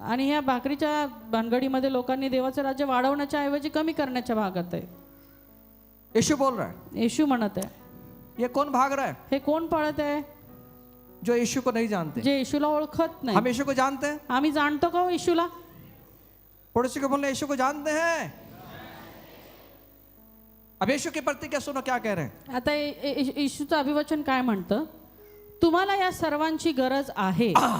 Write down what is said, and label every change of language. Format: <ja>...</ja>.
<mr>आणि ह्या भाकरीच्या भानगडीमध्ये लोकांनी देवाचं राज्य वाढवण्याच्या ऐवजी कमी करण्याच्या भागात आहे.</mr> <hi>यीशु बोल रहा है,</hi> <mr>येशू म्हणत आहे.</mr> <hi>ये कौन भाग रहा है?</hi> <mr>हे कोण पळत आहे?</mr> <hi>जो यीशु को नहीं जानते.</hi> <mr>जे येशूला ओळखत</mr> <hi>हम</hi> <mr>नाही.</mr> <hi>यीशु को जानते हैं.</hi> <mr>आम्ही जाणतो का हो येशूला?</mr> <hi>पड़ोसी को बोलना यीशु को जानते हैं. अब यीशु की प्रतिज्ञा सुनो क्या कह रहे हैं.</hi> <mr>आता येशूचं अभिवचन काय म्हणतं? तुम्हाला या सर्वांची गरज आहे.</mr>